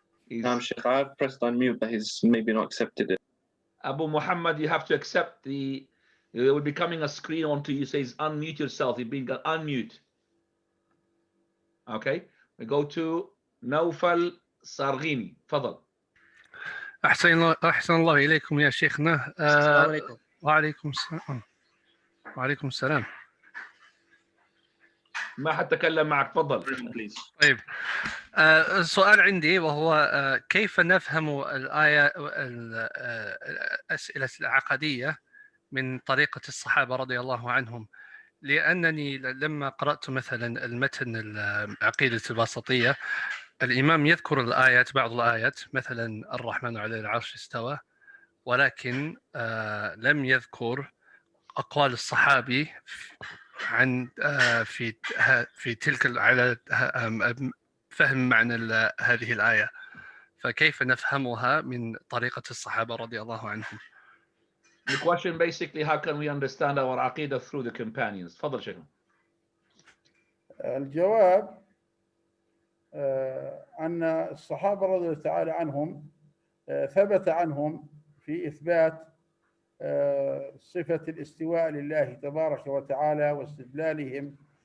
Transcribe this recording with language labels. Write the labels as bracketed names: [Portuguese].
[English] Sheikh, I've pressed unmute, but he's maybe not accepted it. Abu Muhammad, you have to accept there will be coming a screen onto you says unmute yourself. You've been unmute. Okay, we go to نوفل صارغيني. [Arabic] تفضل. أحسن الله إليكم يا شيخنا. السلام عليكم. وعليكم السلام. وعليكم السلام. ما حتكلم معك، تفضل. طيب، السؤال عندي وهو كيف نفهم الآية الأسئلة العقدية من طريقة الصحابة رضي الله عنهم؟ لأنني لما قرأت مثلا المتن العقيدة الواسطية، الإمام يذكر الآيات، بعض الآيات مثلا الرحمن على العرش استوى، ولكن لم يذكر أقوال الصحابي عن في تلك على فهم معنى هذه الآية، فكيف نفهمها من طريقة الصحابة رضي الله عنهم؟ [English] The question basically, how can we understand our aqidah through the companions? [Arabic] تفضل شيخنا. الجواب أن الصحابة رضي الله تعالى عنهم ثبت عنهم في إثبات صفة الاستواء لله تبارك وتعالى واستدلالهم